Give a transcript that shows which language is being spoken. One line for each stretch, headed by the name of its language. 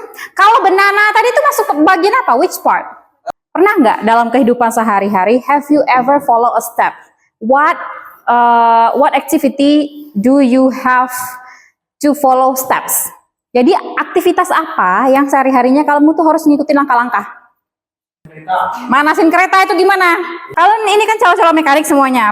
Indonesian: Kalau banana tadi itu masuk ke bagian apa?
English: Which part?
Indonesian: Pernah nggak dalam kehidupan sehari-hari,
English: have you ever follow a step? What activity do you have to follow steps?
Indonesian: Jadi aktivitas apa yang sehari-harinya kamu tuh harus ngikutin langkah-langkah? Manasin kereta itu gimana? Kalian ini kan calon-calon mekanik semuanya.